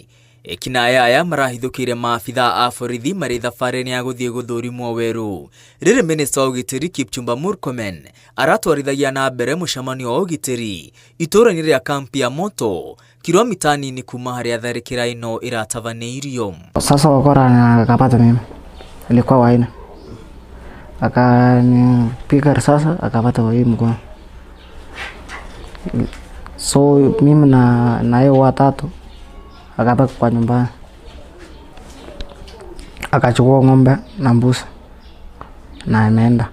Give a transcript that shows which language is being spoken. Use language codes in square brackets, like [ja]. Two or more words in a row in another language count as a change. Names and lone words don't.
[ki] Ekinaĩ aya marahithũkĩire maabithaa a borithi marĩ thabarĩ-inĩ ya gũthiĩ gũthũrimwo werũ. Rĩrĩ minista wa ũgitĩri Kipchumba Murkomen aratwarithagia na mbere mũcemanio wa ũgitĩri itũra-inĩ rĩa kampi ya Moto, kilomita nini kuma harĩa tharikira ĩno ĩratabanĩirio. [sw] Sasa wakora akapata mimi, ilikuwa waina, akanipiga risasi akapata kwa hii mkono. So mimi na yeye watatu akabaki kwa nyumbani, akachukua ng'ombe na mbuzi na ameenda.